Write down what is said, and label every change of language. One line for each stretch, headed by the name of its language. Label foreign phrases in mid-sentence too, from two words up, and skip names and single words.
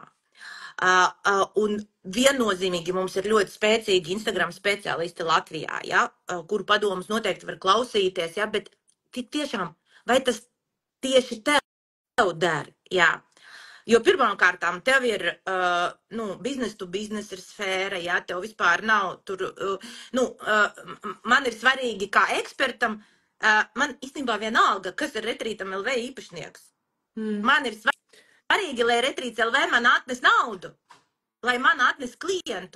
Latvian: Un viennozīmīgi mums ir ļoti spēcīgi Instagram speciālisti Latvijā, ja, kuru padomus noteikti var klausīties, ja, bet tiešām, vai tas tieši tev der, jā. Jo pirmkārtām tev ir,
English: business to business
Latvian: ir sfēra, ja, tev vispār nav tur, man ir svarīgi kā ekspertam, man īstenībā vienalga, kas ir Retrītam LV īpašnieks. Man ir svarīgi, lai Retrīts LV man atnes naudu, lai man atnes klientu.